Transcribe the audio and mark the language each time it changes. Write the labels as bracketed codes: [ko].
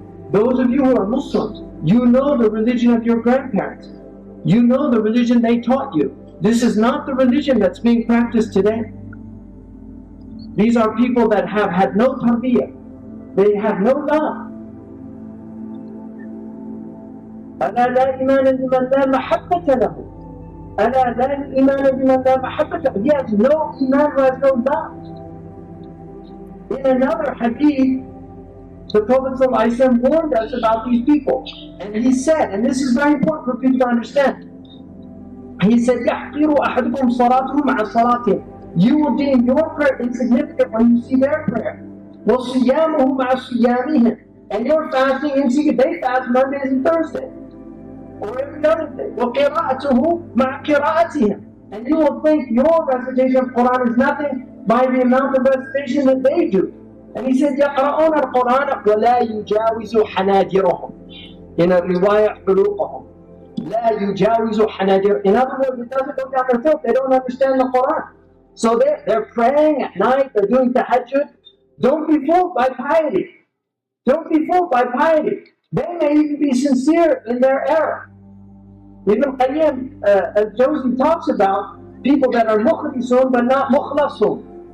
[en] Those of you who are Muslims, you know the religion of your grandparents. You know the religion they taught you. This is not the religion that's being practiced today. These are people that have had no tarbiyah. They have no love. [ar] ألا لا إيمان لمن لا محبة له. ألا لا إيمان لمن لا محبة له. [en] He has no iman who has no love. In another hadith, the Prophet ﷺ warned us about these people. And he said, and this is very important for people to understand, he said, [ar] يَحْقِرُ أَحَدُكُمْ صَلَاتُهُ مَعَ صَلَاتِهِ. [en] You will deem your prayer insignificant when you see their prayer. [ar] وَصِيَامُهُ مَعَ صِيَامِهِمْ. [en] And your fasting insignificant. They fast Mondays and Thursdays, or every other day. [ar] وَقِرَاءَتُهُ مَعَ قِرَاءَتِهِمْ. [en] And you will think your recitation of Quran is nothing by the amount of recitation that they do. And he said, [ar] يَقْرَؤُونَ الْقُرْآنَ وَلَا يُجَاوِزُ حَنَاجِرَهُم. [en] In a riwayah, [ar] حُلُوقَهُم. لَا يُجَاوِزُ حَنَاجِرَهُم. [en] In other words, it doesn't go down their throat. They don't understand the Quran. So they're praying at night, they're doing tahajjud. Don't be fooled by piety. Don't be fooled by piety. They may even be sincere in their error. Ibn Qayyim al-Jawzi talks about people that are mukhlisun but not mukhlasun.